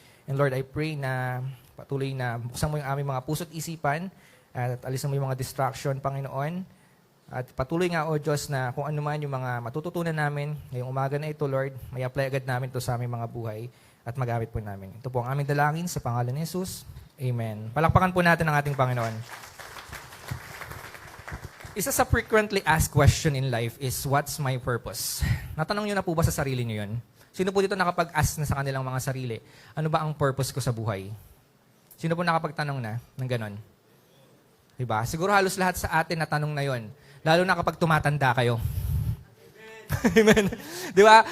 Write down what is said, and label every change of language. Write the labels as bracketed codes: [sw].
[en] And Lord, I pray [tl] na patuloy na buksan mo yung aming mga puso't isipan at alisan mo yung mga distraction, Panginoon. At patuloy nga, O Diyos, na kung ano man yung mga matututunan namin ngayong umaga na ito, Lord, may apply agad namin ito sa aming mga buhay at magamit po namin. Ito po ang aming dalangin sa pangalan ni Jesus. Amen. Palakpakan po natin ang ating Panginoon. Isa sa [en] frequently asked question in life is, what's my purpose? [tl] Natanong nyo na po ba sa sarili nyo yun? Sino po dito nakapag-ask na sa kanilang mga sarili, ano ba ang purpose ko sa buhay? Sino po nakapagtanong na ng ganon? Diba? Siguro halos lahat sa atin na tanong na yon. Lalo na kapag tumatanda kayo. Amen. Diba?